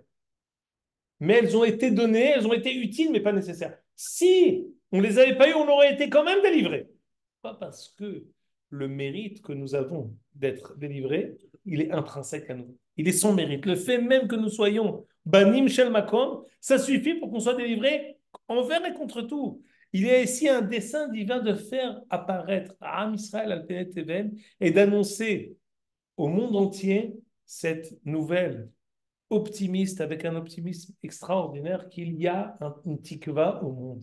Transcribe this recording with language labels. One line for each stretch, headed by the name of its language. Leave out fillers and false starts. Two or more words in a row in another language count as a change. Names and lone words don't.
French: Mais elles ont été données, elles ont été utiles, mais pas nécessaires. Si on ne les avait pas eues, on aurait été quand même délivrés. Pas parce que le mérite que nous avons d'être délivrés, il est intrinsèque à nous. Il est sans mérite. Le fait même que nous soyons
Hebrew: בנים של מקום,
French: ça suffit pour qu'on soit délivrés envers et contre tout. Il y a ici un dessein divin de faire apparaître à
Hebrew: עם ישראל על פני תבל
French: et d'annoncer au monde entier cette nouvelle optimiste, avec un optimisme extraordinaire, qu'il y a une tikva au monde.